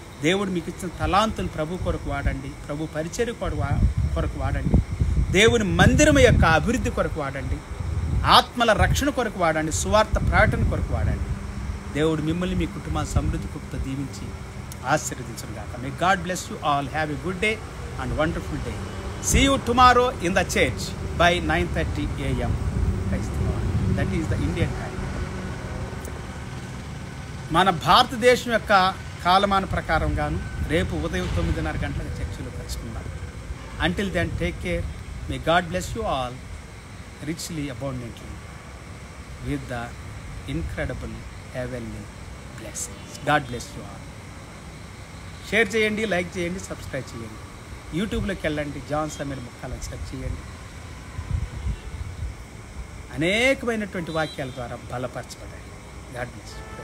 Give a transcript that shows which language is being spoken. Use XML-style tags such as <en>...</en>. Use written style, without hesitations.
<te>దేవుడు మీకు ఇచ్చిన తలాంతులు ప్రభు కొరకు వాడండి, ప్రభు పరిచర్య కొరకు వాడండి, దేవుని మందిరం యొక్క అభివృద్ధి కొరకు వాడండి, ఆత్మల రక్షణ కొరకు వాడండి, సువార్త ప్రకటన కొరకు వాడండి. దేవుడు మిమ్మల్ని, మీ కుటుంబాన్ని సమృద్ధి కృపతో దీవించి ఆశీర్వదించును గాక.</te> <en>May God bless you all. Have a good day and wonderful day. See you tomorrow in the church by 9:30 a.m. Praise the Lord. That is the Indian time. మన భారతదేశం యొక్క కాలమాన ప్రకారంగాను రేపు ఉదయం 9:30 గంటలకు చర్చిలో కలుసుకుందాం. Until then, take care. May God bless you all richly, abundantly with the incredible heavenly blessings. God bless you all.</en> <te>Share చేయండి, లైక్ చేయండి, సబ్స్క్రైబ్ చేయండి. యూట్యూబ్లోకి వెళ్ళండి, జాన్ సమీర్ ముక్కాలని సెర్చ్ చేయండి. అనేకమైనటువంటి వాక్యాల ద్వారా బలపరచబడండి.</te> <en>God bless you.</en>